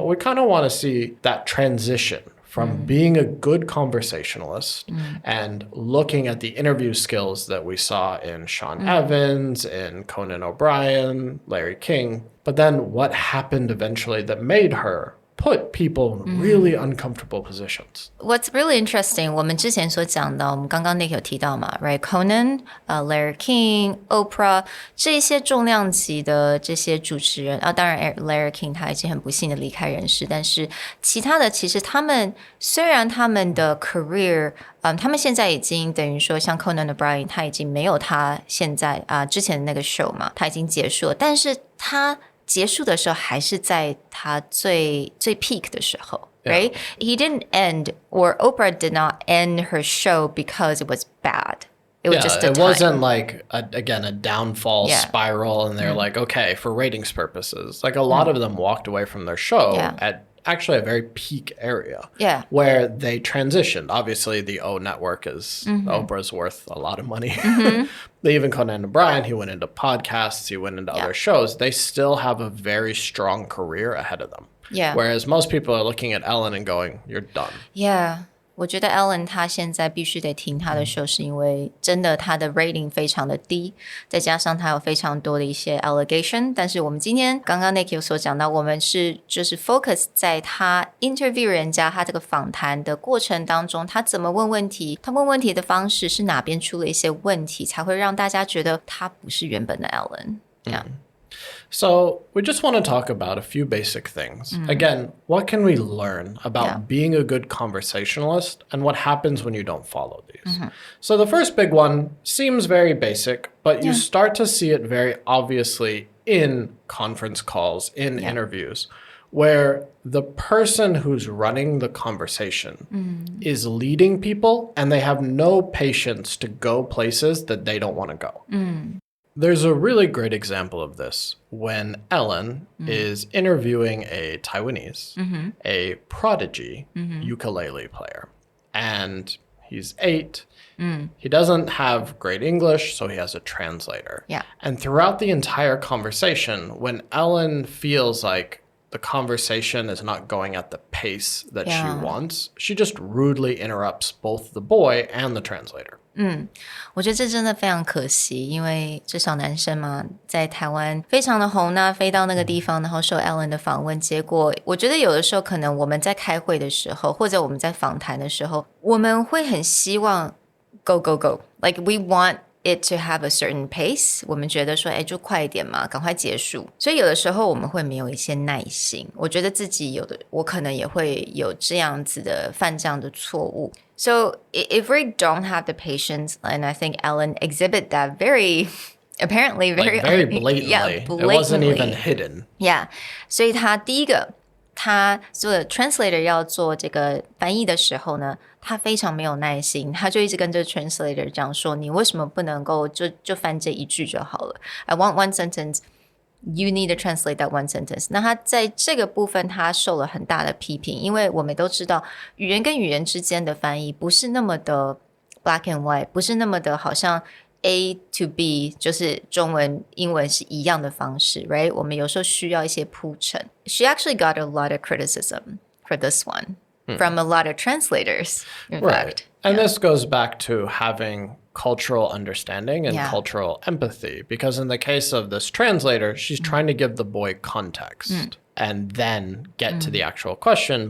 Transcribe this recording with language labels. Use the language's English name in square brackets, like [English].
[English] But we kind of want to see that transition from being a good conversationalist and looking at the interview skills that we saw in Sean Evans, in Conan O'Brien, Larry King. But then what happened eventually that made her put people in really uncomfortable positions. What's really interesting, [Chinese] 我们之前所讲到，我们刚刚 Nick 有提到嘛 right? Conan, Larry King, Oprah 这些重量级的这些主持人当然 Larry King 他已经很不幸的离开人世，但是其他的其实他们虽然他们的 career他们现在已经等于说像 Conan O'Brien 他已经没有他现在之前的那个 show 嘛，他已经结束了，但是他结束的时候还是在他最 peak 的时候 right? [English] He didn't end, or Oprah did not end her show because it was bad. It was just a it time. wasn't like, a downfall spiral and they're like, okay, for ratings purposes. Like a lot of them walked away from their show at actually a very peak area where they transitioned. Obviously, the O network is Oprah's worth a lot of money. Even Conan O'Brien, he went into podcasts, he went into other shows. They still have a very strong career ahead of them. Whereas most people are looking at Ellen and going, you're done. [Chinese] 我觉得 Ellen 她现在必须得停她的show，是因为真的她的 rating 非常的低，再加上她有非常多的一些 allegation。但是我们今天刚刚 Nick 有所讲到，我们是就是 focus 在她 interview 人家，她这个访谈的过程当中，她怎么问问题，她问问题的方式是哪边出了一些问题，才会让大家觉得她不是原本的 [English] Ellen。So we just want to talk about a few basic things. Again, what can we learn about being a good conversationalist and what happens when you don't follow these? So the first big one seems very basic, but you start to see it very obviously in conference calls, in interviews, where the person who's running the conversation is leading people and they have no patience to go places that they don't want to go. There's a really great example of this when Ellen is interviewing a Taiwanese, a prodigy ukulele player. And he's 8. He doesn't have great English, so he has a translator. And throughout the entire conversation, when Ellen feels like the conversation is not going at the pace that she wants, she just rudely interrupts both the boy and the translator. [Chinese] 我觉得这真的非常可惜，因为这小男生嘛，在台湾非常的红啊，飞到那个地方，然后受 Ellen 的访问，结果我觉得有的时候可能我们在开会的时候，或者我们在访谈的时候，我们会很希望 [English] go go go， like we want it to have a certain pace， [Chinese] 我们觉得说就快一点嘛，赶快结束，所以有的时候我们会没有一些耐心，我觉得自己我可能也会有这样子的犯这样的错误。 [English] So if we don't have the patience, and I think Ellen exhibit that apparently very blatantly. It wasn't even hidden. Yeah. [Chinese] 所以他第一个，他做 translator 要做这个翻译的时候呢，他非常没有耐心，他就一直跟这 translator 讲说，你为什么不能够就翻这一句就好了？ [English] I want one sentence.You need to translate that one sentence. [Chinese] 那他在这个部分他受了很大的批评，因为我们都知道语言跟语言之间的翻译不是那么的 [English] black and white， [Chinese] 不是那么的好像 A to B 就是中文英文是一样的方式 right？我们有时候需要一些铺陈。 [English] She actually got a lot of criticism for this one from a lot of translators, in fact. And this goes back to having cultural understanding and cultural empathy, because in the case of this translator, she's trying to give the boy context and then get to the actual question.